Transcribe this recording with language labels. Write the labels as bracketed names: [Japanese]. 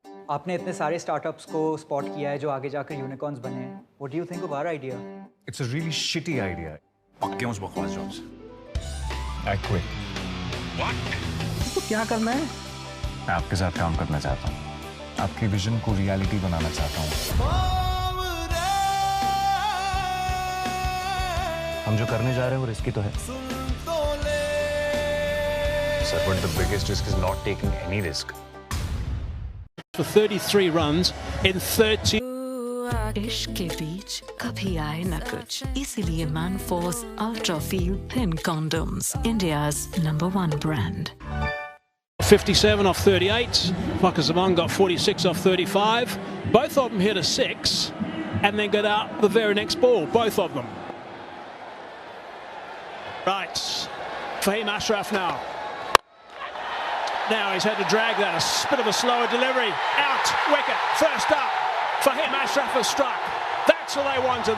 [Hindi] आपने इतने सारे स्टार्टअप्स को स्पॉट किया है जो आगे जाकर यूनिकॉर्न्स बने हैं. [English] What do you think of our idea? It's a really shitty idea. [Hindi] पक्के उस बकवास जॉब्स. [English] I quit. What? [Hindi] तो क्या करना है? मैं आपके साथ काम करना चाहता हूँ. आपके विजन को रियलिटी बनाना चाहता हूँ. हम जो करने जा रहे हैं वो रिस्की तो है. [English] Sir, but the biggest risk is not taking any risk. for 33 runs in 30. [Hindi] इश्क के बीच कभी आए न कुछ, इसीलिए Manforce Ultra Feel Thin Condoms, [English] India's #1 brand. 57 off 38. Pakistan got 46 off 35. Both of them hit a 6 and then got out the very next ball. Both of them. Right. Fahim Ashraf now. Now he's had to drag that. A bit of a slower delivery. Out. Wicket. First up. Fahim Ashraf has struck. That's what they wanted.